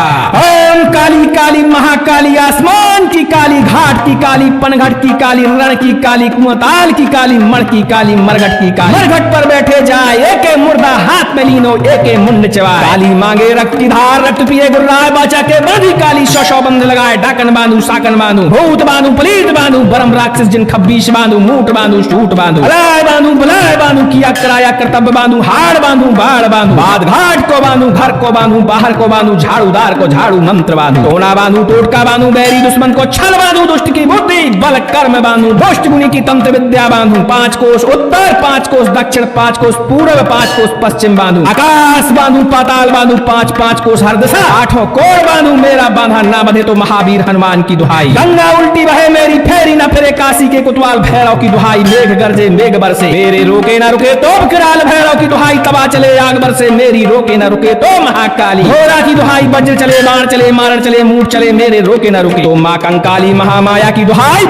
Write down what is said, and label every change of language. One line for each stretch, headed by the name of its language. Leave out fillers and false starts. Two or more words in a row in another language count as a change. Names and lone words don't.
Hindi: ओम काली काली महाकाली, आसमान की काली, घाट की काली, पनघट की काली, रण की काली, कुआताल की काली, मण की काली, मरघट की काली। मरघट पर बैठे जाए, एके मुर्दा हाथ में लीनो, एके मुंड चबाए। काली मांगे रक्त की धार, रक्त पिए गुर्राए, बाचा के बांधी काली 100 बंध लगाए। डाकन बांधू, साकन बांधू, भूत बांधू, पलीत बांधू, बरम राक्षस जिन 26 बांधू, मूठ बांधू, सूट बांधू, अलाय बांधू, बलाय बांधू, किया कराया करतब बांधू, हाड़ बांधू, बाढ़ बांधू, बाद घाट को बांधू, घर को बांधू, बाहर को बांधू, झाड़ूदार को झाड़ू मंत्र बांधू, टोना बांधू, टोटका बांधू, बैरी दुश्मन को छल बांधू, दुष्ट की बुद्धि बल कर्म बांधू, दुष्ट गुनी की तंत्र विद्या बांधू। 5 कोस उत्तर, 5 कोस दक्षिण, 5 कोस पूर्व, 5 कोस पश्चिम बांधू, आकाश बांधू, पाताल बांधू, 5 कोस हर दिशा, 8 कोण बांधू। मेरा बांधा ना बंधे तो महावीर हनुमान की दुहाई। गंगा उल्टी बहे मेरी, फेरी ना फिरे काशी के कुतवाल भैरव की दुहाई। मेघ गरजे मेघ बरसे, मेरे रोके ना रुके तो विकराल भैरव की दुहाई। तवा चले आग बरसे, मेरी रोके ना रुके तो महाकाली घोरा की दुहाई। वज्र चले, बाण चले, मारण चले, मूठ चले, मेरे रोके ना रुके तो मां कंकाली महामाया की दुहाई।